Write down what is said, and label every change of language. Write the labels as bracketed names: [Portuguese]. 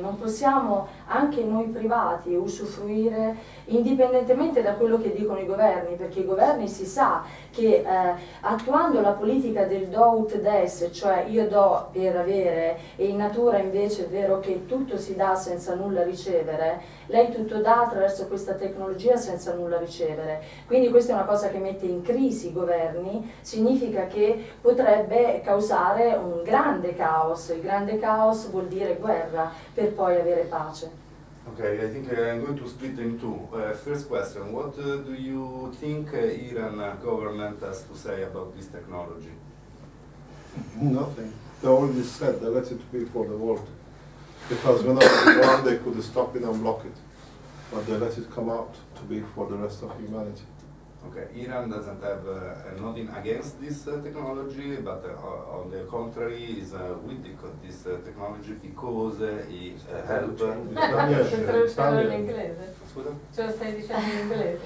[Italian] Non possiamo anche noi privati usufruire indipendentemente da quello che dicono i governi, perché i governi si sa che attuando la politica del do ut des, cioè io do per avere e in natura invece è vero che tutto si dà senza nulla ricevere, lei tutto dà attraverso questa tecnologia senza nulla ricevere. Quindi questa è una cosa che mette in crisi i governi, significa che potrebbe causare un grande caos. Il grande caos vuol dire guerra per poi avere pace. [English] Okay, I think I'm going to split in two. First question, what do you think Iran government has to say about this technology? Nothing. They already said they let it be for the world. Because when I was born, they could stop it and block it. But they let it come out to be for the rest of humanity. Okay, Iran doesn't have nothing against this technology, but on the contrary is with this technology because it helps. [Italian] Stai traducendo in inglese? Scusa? Ce lo stai dicendo in inglese?